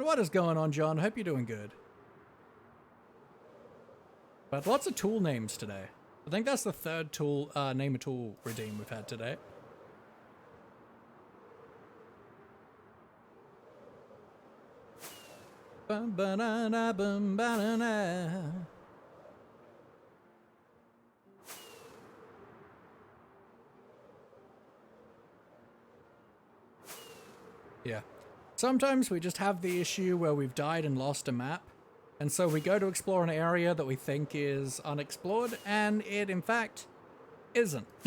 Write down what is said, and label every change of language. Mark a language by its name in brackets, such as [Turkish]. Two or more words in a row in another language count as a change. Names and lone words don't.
[English] What is going on, John? Hope you're doing good. But lots of tool names today. I think that's the third tool, name a tool redeem we've had today. Bum, ba-na-na, bum, ba-na-na. Yeah. Sometimes we just have the issue where we've died and lost a map, and so we go to explore an area that we think is unexplored, and it in fact isn't.